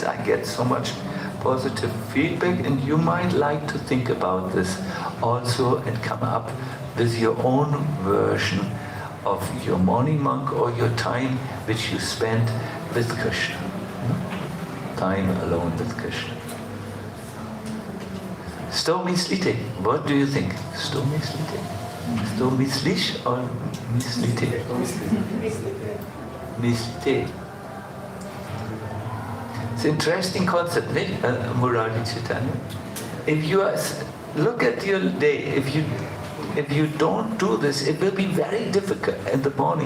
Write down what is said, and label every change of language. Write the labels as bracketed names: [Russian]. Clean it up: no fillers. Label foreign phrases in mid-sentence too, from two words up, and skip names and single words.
[English] I get so much positive feedback, and you might like to think about this also and come up with your own version of your morning monk or your time which you spend with Krishna. Time alone with Krishna. [Czech] Sto myslite? [English] What do you think? [Czech] Sto myslite? Sto myslíš or myslite? Myslite. [English] It's an interesting concept, Murari Chaitanya. If you look at your day, if you don't do this, it will be very difficult in the morning.